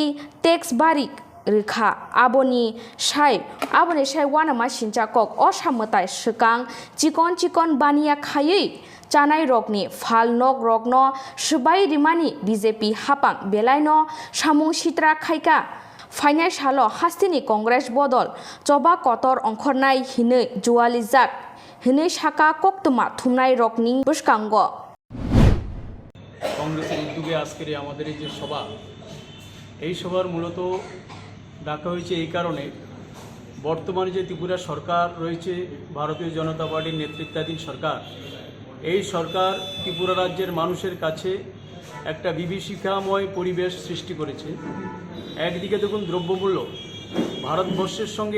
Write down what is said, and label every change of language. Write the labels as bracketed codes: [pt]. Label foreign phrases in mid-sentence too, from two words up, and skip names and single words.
[trp] टेक्स बारिक रैखा आबनि साय वानामा सिनचाकक असामताय सुकां चिकन बानिया खायै चानाय रकनि फाल नक रकनो सुबाय रिमानि बीजेपी हापां बेलायनो सामुं सित्रा खायका फाइनाय साल हास्तिनि कांग्रेस बदल चबा कतर अंखरनाय हिनै जुवाली जाक हिनै साका कोक्तुमा थुमनाय रकनि बुसकांग [bn] কংগ্রেসের উদ্যোগে আজকের আমাদের এই যে সভা এই সভার মূলত ডাকা হয়েছে এই কারণে বর্তমানে যে ত্রিপুরা সরকার রয়েছে ভারতীয় জনতা পার্টির নেতৃত্বাধীন সরকার এই সরকার ত্রিপুরা রাজ্যের মানুষের কাছে একটা বিভীষিকাময় পরিবেশ সৃষ্টি করেছে একদিকে দেখুন দ্রব্যমূল্য ভারতবর্ষের সঙ্গে